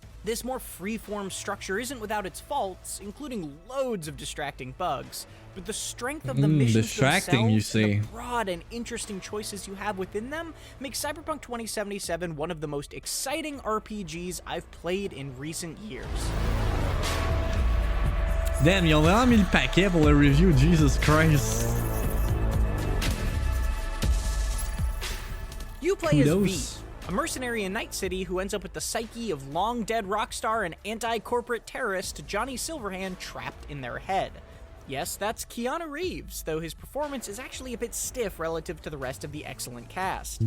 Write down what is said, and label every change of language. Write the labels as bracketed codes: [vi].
[en] This more free-form structure isn't without its faults, including loads of distracting bugs, but the strength of the missions distracting, you themselves and say. the broad and interesting choices you have within them make Cyberpunk 2077 one of the most exciting RPGs I've played in recent years. [fr] Damn, ils ont vraiment mis le paquet pour le review, Jesus Christ. [en] You play as V, Kudos. a mercenary in Night City who ends up with the psyche of long-dead rock star and anti-corporate terrorist Johnny Silverhand trapped in their head. Yes, that's Keanu Reeves, though his performance is actually a bit stiff relative to the rest of the excellent cast.